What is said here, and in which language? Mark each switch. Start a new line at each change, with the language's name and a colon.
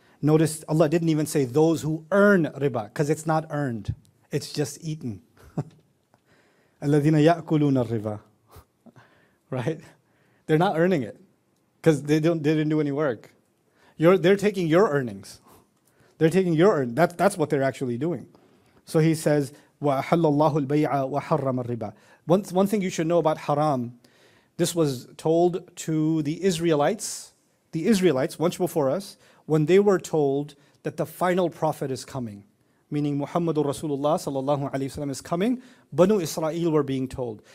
English: Notice Allah didn't even say those who earn riba, because it's not earned. It's just eaten.
Arabic: الَّذِينَ يَأْكُلُونَ الرِّبَى.
English: Right? They're not earning it, because they didn't do any work. They're taking your earnings. They're taking your earnings. That's what they're actually doing. So He says,
Arabic: وَأَحَلَّ اللَّهُ الْبَيْعَ وَحَرَّمَ الرِّبَى.
English: One thing you should know about haram, this was told to the Israelites once before us, when they were told that the final prophet is coming, meaning Muhammadur Rasulullah sallallahu alaihi wasallam is coming, Banu Israel were being told.